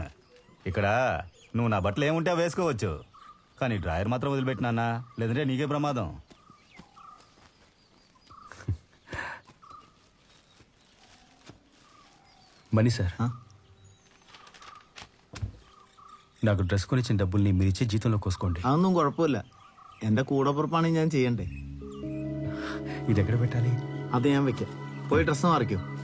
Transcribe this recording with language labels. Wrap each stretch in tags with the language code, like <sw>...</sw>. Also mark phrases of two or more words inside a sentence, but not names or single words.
<te>ఇక్కడ నువ్వు నా బట్టలు ఏముంటే వేసుకోవచ్చు, కానీ డ్రాయర్ మాత్రం వదిలిపెట్టినా, లేదంటే నీకే ప్రమాదం. మనీ సార్, నాకు డ్రెస్ కొనిచ్చిన డబ్బుల్ని మీరు ఇచ్చే జీతంలో కోసుకోండి.</te> <ml>అదొന്നും കുഴപ്പമില്ല. എന്റെ കൂടപ്പുറപ്പാണ് ഞാൻ ചെയ്യണ്ടേ.</ml> <te>ఇది ఎక్కడ పెట్టాలి?</te> <ml>അത് ഞാൻ വെക്കാം. പോയി ഡ്രസ്സ് മാറിക്കോ.</ml>